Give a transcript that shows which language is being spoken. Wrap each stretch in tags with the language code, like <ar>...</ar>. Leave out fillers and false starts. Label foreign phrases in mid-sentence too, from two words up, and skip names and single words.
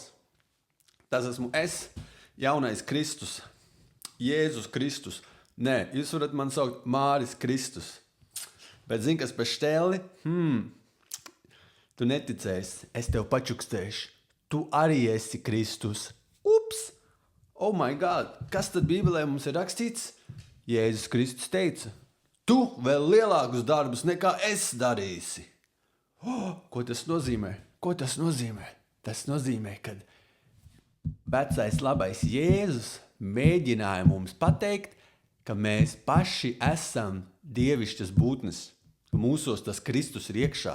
<lv>Tas esmu es, jaunais Kristus, Jēzus Kristus. Nē, jūs varat man saukt Māris Kristus. Bet zini, kas pa šķēli? Tu neticēsi, es tev pačukstēšu. Tu arī esi Kristus.</lv> <en>Ups! Oh my God!</en> <lv>Kas tad Bībelē mums ir rakstīts? Jēzus Kristus teica, tu vēl lielākus darbus nekā es darīsi. Ko tas nozīmē? Tas nozīmē, ka vecais labais Jēzus mēģināja mums pateikt, ka mēs paši esam dievišķas būtnes, ka mūsos tas Kristus ir iekšā.</lv>